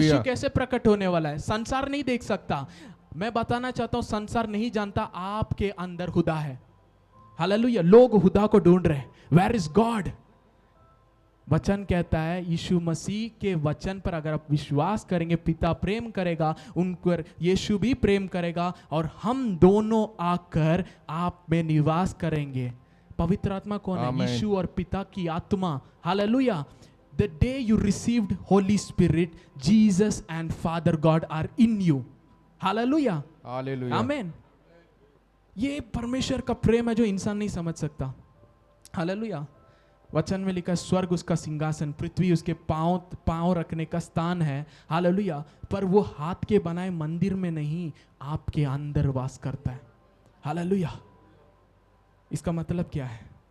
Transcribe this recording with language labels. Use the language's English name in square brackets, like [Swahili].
[Hindi] यीशु कैसे प्रकट होने वाला है? संसार नहीं देख सकता। मैं बताना चाहता हूं, संसार नहीं जानता आपके अंदर खुदा है। हालेलुया। लोग खुदा को ढूंढ रहे हैं, [English] Where is God? [Hindi] वचन कहता है यीशु मसीह के वचन पर अगर आप विश्वास करेंगे, पिता प्रेम करेगा, उन पर यीशु भी प्रेम करेगा और हम दोनों आकर आप में निवास करेंगे। पवित्र आत्मा कौन है? यीशु और पिता की आत्मा। Hallelujah. [English] The day you received Holy Spirit, Jesus and Father God are in you. Hallelujah. [Hindi] Hallelujah. आमीन। ये परमेश्वर का प्रेम है जो इंसान नहीं समझ सकता। हालेलुया। वचन में लिखा है स्वर्ग उसका सिंहासन, पृथ्वी उसके पांव रखने का स्थान है। हालेलुया। पर वो हाथ के बनाए मंदिर में नहीं, आपके अंदर वास करता है। हालेलुया। इसका मतलब क्या है?